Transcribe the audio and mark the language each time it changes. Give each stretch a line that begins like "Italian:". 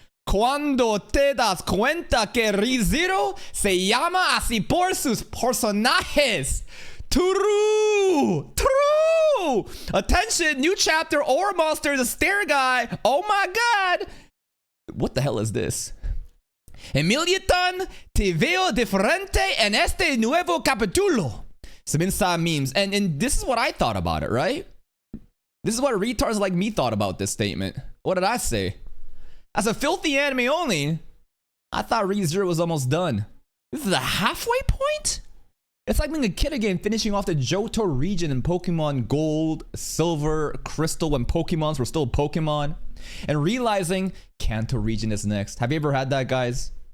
Spanish: Cuando te das cuenta que ReZero se llama así por sus personajes.
English: True! True! Attention, new chapter, Ore Monster, the stair guy. Oh my god! What the hell is this?
Spanish: Emiliaton, te veo diferente en este nuevo capítulo.
English: Some inside memes. And this is what I thought about it, right? This is what retards like me thought about this statement. What did I say? As a filthy anime only, I thought ReZero was almost done. This is a halfway point? It's like being a kid again, finishing off the Johto region in Pokemon Gold, Silver, Crystal when Pokemons were still Pokemon, and realizing Kanto region is next. Have you ever had that, guys?